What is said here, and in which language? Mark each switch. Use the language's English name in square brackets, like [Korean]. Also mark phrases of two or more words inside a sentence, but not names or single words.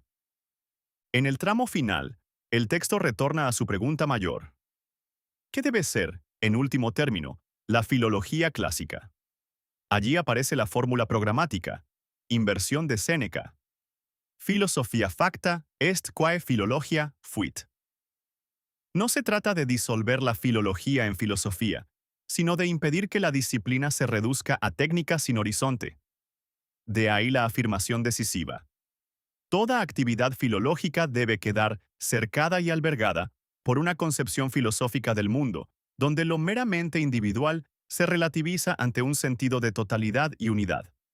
[Spanish] En el tramo final, el texto retorna a su pregunta mayor. ¿Qué debe ser, en último término, la filología clásica? Allí aparece la fórmula programática, inversión de Séneca. [Latin] Filosofía facta est quae filologia fuit. [Spanish] No se trata de disolver la filología en filosofía, sino de impedir que la disciplina se reduzca a técnicas sin horizonte. De ahí la afirmación decisiva. Toda actividad filológica debe quedar cercada y albergada por una concepción filosófica del mundo, donde lo meramente individual se relativiza ante un sentido de totalidad y unidad.